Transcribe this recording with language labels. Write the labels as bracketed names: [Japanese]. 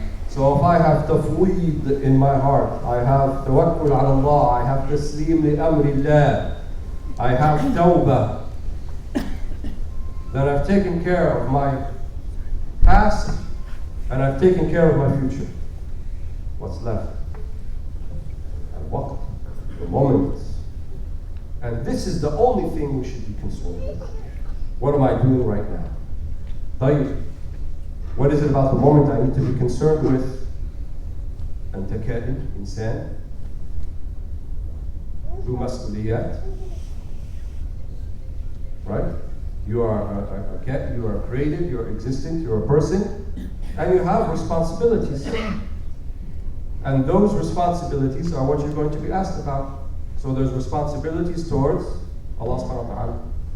[English] So if I have tafweed in my heart, I have [Arabic] tawakkul ala Allah, [English] I have [Arabic] taslim li amrillah, [English] I have tawbah, then I've taken care of my past and I've taken care of my future. What's left? Al-waqt, the moment. And this is the only thing we should be concerned with. What am I doing right now? [Arabic] طيب. [English] What is it about the moment I need to be concerned with? [Arabic] أنت كائن إنسان ذو مسؤوليات. [English] Right? You are a cat, you are created, you are existent, you are a person, and you have responsibilities. And those responsibilities are what you're going to be asked about. So there's responsibilities towards Allah subhanahu wa ta'ala.